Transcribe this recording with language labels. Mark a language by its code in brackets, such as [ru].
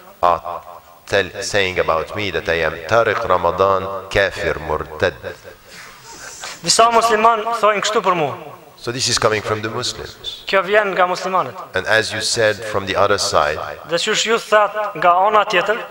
[en] are saying about me that I am Tariq Ramadan kafir murtad. [sq] Disa musliman thojnë kështu për mua. [en] So this is coming from the Muslims. [sq] Kjo vjen nga muslimanët. [en] And as you said from the other side, [sq] dhe qysh ju thatë nga ana tjetër,